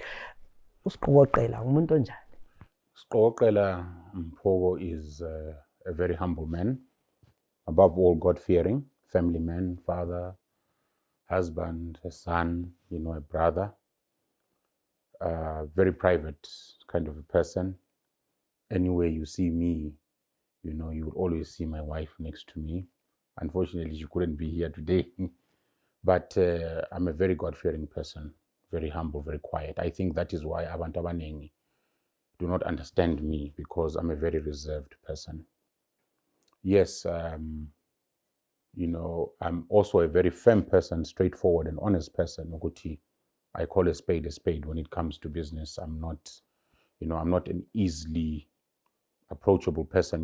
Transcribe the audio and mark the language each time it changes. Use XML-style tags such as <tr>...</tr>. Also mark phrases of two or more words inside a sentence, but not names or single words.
<en>Siqokoqela Mphoko is a very humble man, above all God-fearing, family man, father, husband, a son, a brother, very private kind of a person. Anywhere you see me, you will always see my wife next to me. Unfortunately, she couldn't be here today, but I'm a very God-fearing person, very humble, very quiet. I think that is why</en> <nd>abantu abaningi</nd> <en>do not understand me, because I'm a very reserved person. Yes, I'm also a very firm person, straightforward and honest person. I call a spade when it comes to business. I'm not an easily approachable person.</en>